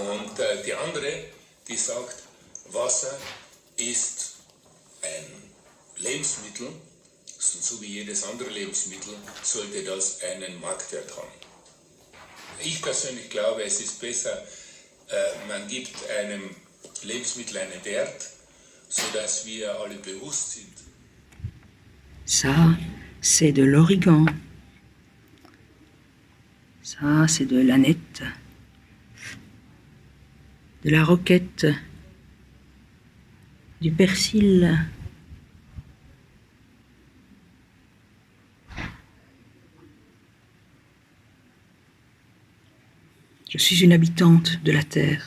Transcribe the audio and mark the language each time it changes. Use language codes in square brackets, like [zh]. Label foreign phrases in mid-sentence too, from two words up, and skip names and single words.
[de] Und die andere, die sagt, Wasser ist ein Lebensmittel, so wie jedes andere Lebensmittel, sollte das einen Marktwert haben. Ich persönlich glaube, es ist besser, man gibt einem Lebensmittel einen Wert, sodass wir alle bewusst sind. [fr] Ça, c'est de l'origan. Ça, c'est de l'aneth, de la roquette, du persil. Je suis une habitante de la terre.